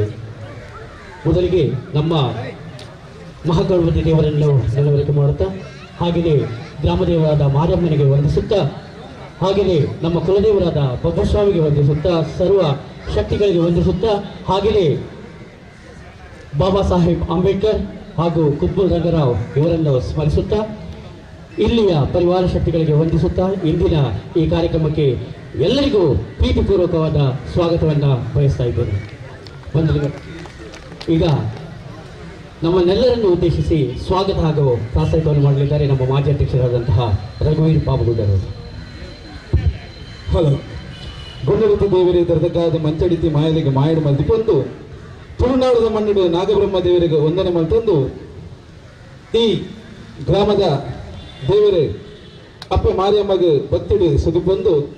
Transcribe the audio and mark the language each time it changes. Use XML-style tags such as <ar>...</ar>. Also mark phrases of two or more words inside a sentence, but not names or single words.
<kn>ಮೊದಲಿಗೆ ನಮ್ಮ ಮಹಾಗಣಪತಿ ದೇವರನ್ನು ನೆನವರಿಕೆ ಮಾಡುತ್ತಾ ಹಾಗೆಯೇ ಗ್ರಾಮದೇವರಾದ ಮಾರಮ್ಮನಿಗೆ ವಂದಿಸುತ್ತಾ ಹಾಗೆಯೇ ನಮ್ಮ ಕುಲದೇವರಾದ ಬಬ್ಬಸ್ವಾಮಿಗೆ ವಂದಿಸುತ್ತಾ ಸರ್ವ ಶಕ್ತಿಗಳಿಗೆ ವಂದಿಸುತ್ತಾ ಹಾಗೆಯೇ ಬಾಬಾ ಸಾಹೇಬ್ ಅಂಬೇಡ್ಕರ್ ಹಾಗೂ ಕುತ್ಬುಲ್ ರಂಗರಾವ್ ಇವರನ್ನು ಸ್ಮರಿಸುತ್ತಾ ಇಲ್ಲಿಯ ಪರಿವಾರ ಶಕ್ತಿಗಳಿಗೆ ವಂದಿಸುತ್ತಾ ಇಂದಿನ ಈ ಕಾರ್ಯಕ್ರಮಕ್ಕೆ ಎಲ್ಲರಿಗೂ ಪ್ರೀತಿಪೂರ್ವಕವಾದ ಸ್ವಾಗತವನ್ನು ಬಯಸ್ತಾ ಇದ್ದೇನೆ. ಈಗ ನಮ್ಮನ್ನೆಲ್ಲರನ್ನು ಉದ್ದೇಶಿಸಿ ಸ್ವಾಗತ ಹಾಗೂ ಪ್ರಾಸ್ತಾವಿಕವನ್ನು ಮಾಡಲಿದ್ದಾರೆ ನಮ್ಮ ಮಾಜಿ ಅಧ್ಯಕ್ಷರಾದಂತಹ ರಘುವೀರ್ ಬಾಬುಗೌಡರು.</kn> <tcy>ಹಲೋ ಗುಂಡಗುತ್ತಿ ದೇವರಿಗೆ ತರದಕ್ಕಾದ ಮಂಚಡಿತಿ ಮಾಯಲಿಗೆ ಮಾಯಡು ಮಲ್ದಿಪೊಂದು ತುಳುನಾಡದ ಮಣ್ಣಿಡು ನಾಗಬ್ರಹ್ಮ ದೇವರಿಗೆ ವಂದನೆ ಮಲ್ತಂದು ಈ ಗ್ರಾಮದ ದೇವರೇ ಅಪ್ಪ ಮಾರಿಯಮ್ಮಗೆ ಭಕ್ತಿಡು ಸುದುಬಂದು</tcy>